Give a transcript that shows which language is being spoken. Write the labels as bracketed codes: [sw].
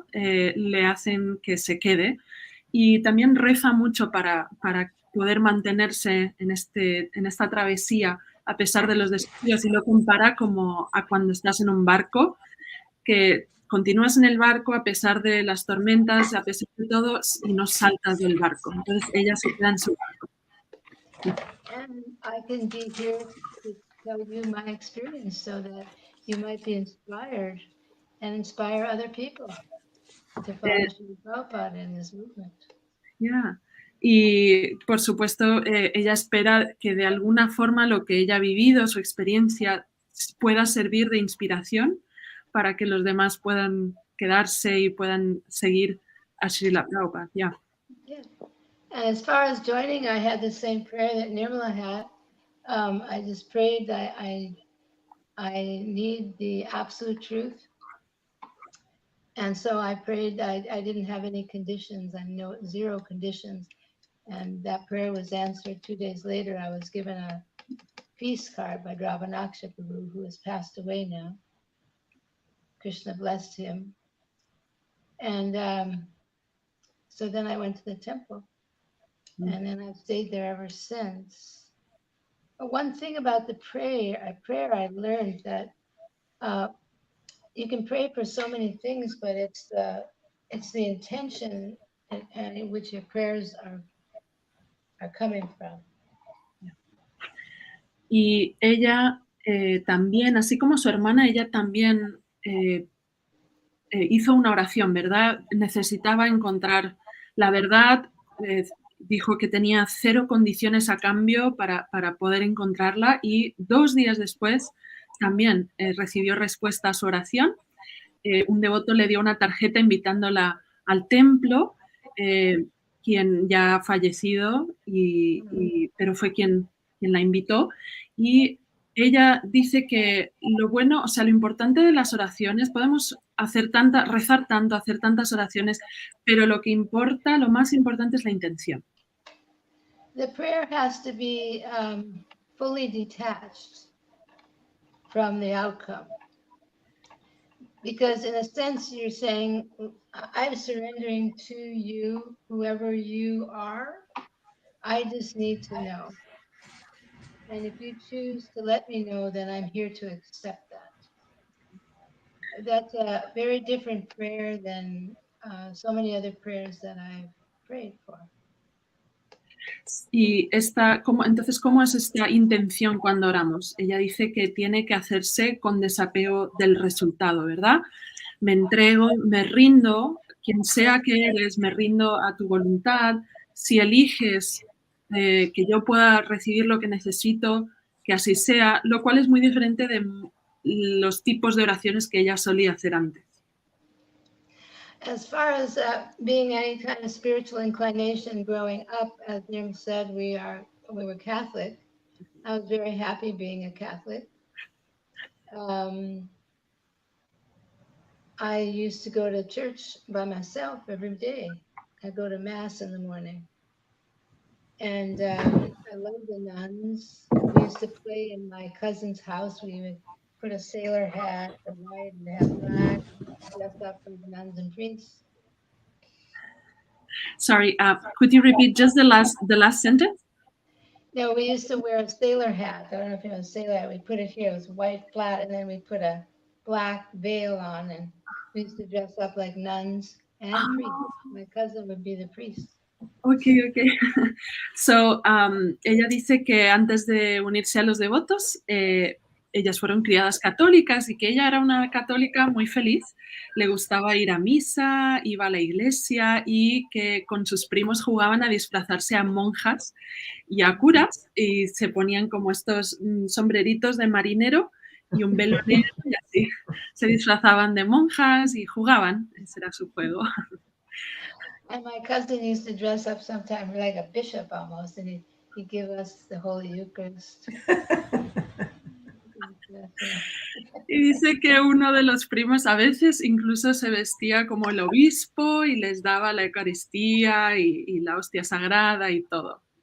[es] Le hacen que se quede, y también reza mucho para poder mantenerse en esta travesía a pesar de los desafíos, y lo compara como a cuando estás en un barco, que continúas en el barco a pesar de las tormentas, a pesar de todo, y no saltas del barco. Entonces ella se queda en su barco. [en] And I can be here to tell you my experience so that you might be inspired and inspire other people to follow Srila Prabhupada in this movement. Yeah. [es] Y por supuesto ella espera que de alguna forma lo que ella ha vivido, su experiencia, pueda servir de inspiración para que los demás puedan quedarse y puedan seguir a Srila Prabhupada. [en] Yeah. Yeah. And as far as joining, I had the same prayer that Nirmala had. I just prayed that I need the absolute truth. And so I prayed, I didn't have any conditions, I know 0 conditions. And that prayer was answered 2 days later. I was given a peace card by Dravanaksha Prabhu, who has passed away now. Krishna blessed him. And so then I went to the temple. And then I've stayed there ever since. But one thing about the prayer I learned that you can pray for so many things, but it's the intention in which your prayers are coming from. [es] Y ella también, así como su hermana, ella también hizo una oración, ¿verdad? Necesitaba encontrar la verdad, dijo que tenía 0 condiciones a cambio para poder encontrarla, y 2 días después también recibió respuesta a su oración. Un devoto le dio una tarjeta invitándola al templo, quien ya ha fallecido, pero fue quien la invitó, y ella dice que lo bueno, o sea, lo importante de las oraciones, podemos rezar tanto, hacer tantas oraciones, pero lo que importa, lo más importante es la intención. [en] The prayer has to be fully detached from the outcome. Because in a sense, you're saying, I'm surrendering to you, whoever you are. I just need to know. And if you choose to let me know, then I'm here to accept that. That's a very different prayer than so many other prayers that I've prayed for. [es] Y entonces, ¿cómo es esta intención cuando oramos? Ella dice que tiene que hacerse con desapego del resultado, ¿verdad? Me entrego, me rindo, quien sea que eres, me rindo a tu voluntad. Si eliges que yo pueda recibir lo que necesito, que así sea, lo cual es muy diferente de los tipos de oraciones que ella solía hacer antes. [en] As far as being any kind of spiritual inclination growing up, as Nirm said, we were Catholic. I was very happy being a Catholic. I used to go to church by myself every day. I go to mass in the morning. And I love the nuns. We used to play in my cousin's house. We would put a sailor hat, the white and have black, dress up for the nuns and priests. Sorry, could you repeat just the last sentence? No, we used to wear a sailor hat. I don't know if you know a sailor hat. We put it here. It was white flat, and then we put a black veil on, and we used to dress up like nuns and priests. My cousin would be the priest. Ok. [es] So, ella dice que antes de unirse a los devotos, ellas fueron criadas católicas y que ella era una católica muy feliz. Le gustaba ir a misa, iba a la iglesia y que con sus primos jugaban a disfrazarse a monjas y a curas y se ponían como estos sombreritos de marinero y un velo negro y así. Se disfrazaban de monjas y jugaban. Ese era su juego. [en] And my cousin used to dress up sometimes like a bishop almost, and he'd give us the Holy Eucharist. [es] Y dice que uno de los primos a veces incluso se vestía como el obispo y les daba la Eucaristía y la hostia sagrada y todo.